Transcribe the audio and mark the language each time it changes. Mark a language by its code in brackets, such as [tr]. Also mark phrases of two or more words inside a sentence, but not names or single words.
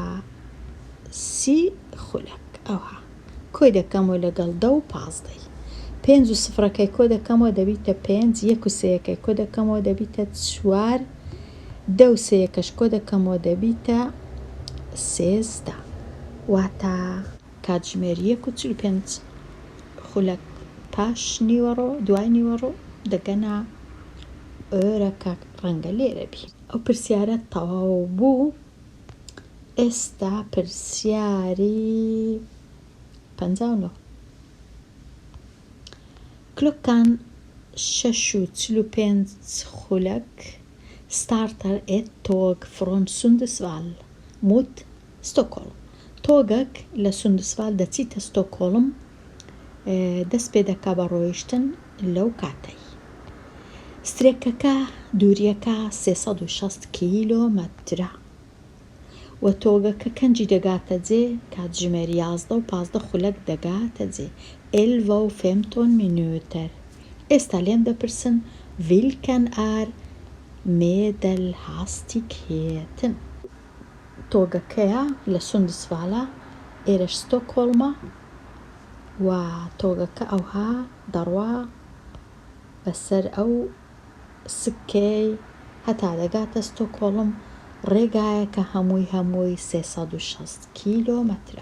[ckb] 30 خولەک، ئەوها کۆی دەکەمەوە لەگەڵ 2:15 5 و سفرەکەی کۆ دەکەمەوە دەبیتە 5 1 و 3یەکەی کۆ دەکەمەوە دەبیتە 4 2 و 3یەکەش کۆ دەکەمەوە دەبیتە 13 واتە کاتژمێر 1 و 45 خولەک پاش نیوەڕۆ دوای نیوەڕۆ دەگەنە ئۆرەکە ڕەنگە لێرە بی. ئەو پرسیارە تەواو بوو. ئێستا پرسیاری 59 کلۆکان 6:45 خولەک [sv] startar ett tåg från Sundsvall mot Stockholm. [ckb] تۆگەک لە سوندسڤال دەچیتە ستۆکۆڵم، دەست پێ دەکا بە ڕۆیشتن لەو کاتەی. سترێکەکە دووریەکە 360 کیلۆمەترە و تۆگەکە کەنجی دەگاتە جێ کاتژمێر 11 و 15 خولەک دەگاتە جێ 11:15 minuter. ئێستا لێم دەپرسن [sv] vilken är medelhastigheten. [ckb] تۆگەکەیە لە سوندسڤالە، ئێرەش ستۆکۆڵمە و تۆگەکە ئەوها دەڕوا بەسەر ئەو سکەی هەتا دەگاتە ستۆکۆڵم، ڕێگایەکە هەمووی 360 کیلۆمەترە.